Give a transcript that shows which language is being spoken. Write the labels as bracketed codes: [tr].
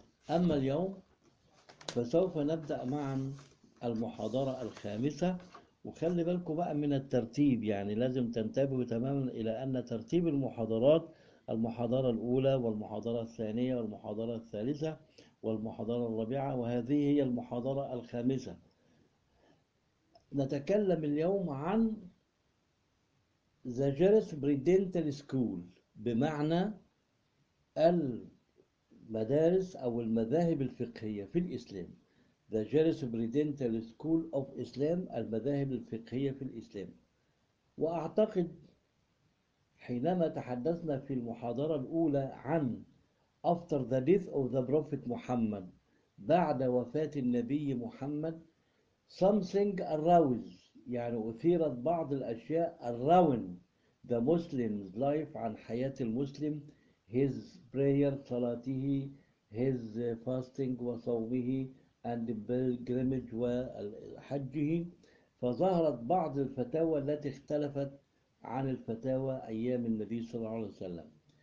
[ar] أما اليوم فسوف نبدأ معا المحاضرة الخامسة، وخلي بالكم بقى من الترتيب، يعني لازم تنتبهوا تماما إلى أن ترتيب المحاضرات، المحاضرة الأولى والمحاضرة الثانية والمحاضرة الثالثة والمحاضرة الرابعة، وهذه هي المحاضرة الخامسة. نتكلم اليوم عن [en] The Jurisprudential School، [ar] بمعنى المدارس أو المذاهب الفقهية في الإسلام. [en] The Jurisprudential School of Islam، [ar] المذاهب الفقهية في الإسلام. وأعتقد حينما تحدثنا في المحاضرة الأولى عن [en] After the death of the Prophet Muhammad، [ar] بعد وفاة النبي محمد، [en] something arose، [ar] يعني أثيرت بعض الأشياء [en] around the Muslim's life، [ar] عن حياة المسلم، [en] his prayer، [ar] صلاته، [en] his fasting [ar] وصومه، [en] and pilgrimage [ar] وحجه، فظهرت بعض الفتاوى التي اختلفت عن الفتاوى أيام النبي صلى الله عليه وسلم.